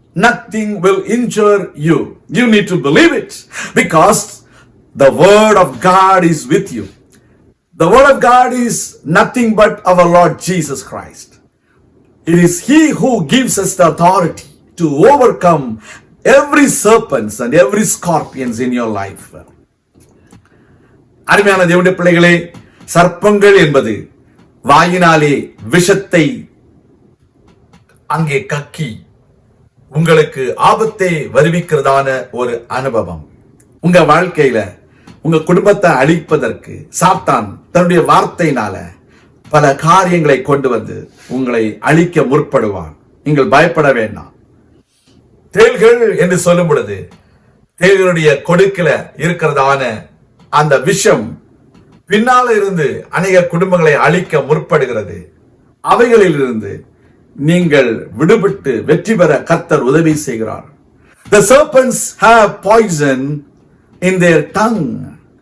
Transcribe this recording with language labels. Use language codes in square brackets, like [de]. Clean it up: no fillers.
[en] Nothing will injure you. You need to believe it because the word of God is with you. The word of God is nothing but our Lord Jesus Christ. It is He who gives us the authority to overcome every serpents and every scorpions in your life. [ta] அருமையான தேவனுடைய பிள்ளைகளே, சர்ப்பங்கள் என்பது வாயினாலே விஷத்தை அங்கே கக்கி உங்களுக்கு ஆபத்தை வருவிக்கிறதான ஒரு அனுபவம். உங்க வாழ்க்கையில உங்க குடும்பத்தை அழிப்பதற்கு சாத்தான் தன்னுடைய வார்த்தையினால பல காரியங்களை கொண்டு வந்து உங்களை அழிக்க முற்படுவான். நீங்கள் பயப்பட வேண்டாம். தேள்கள் என்று சொல்லும் பொழுது தேள்களுடைய கொடுக்கில இருக்கிறதான அந்த விஷம் பின்னால இருந்து அநேக குடும்பங்களை அழிக்க முற்படுகிறது. அவைகளில் இருந்து நீங்கள் விடுபட்டு வெற்றி பெற கர்த்தர் உதவி செய்கிறார். [en] The serpents have poison in their tongue.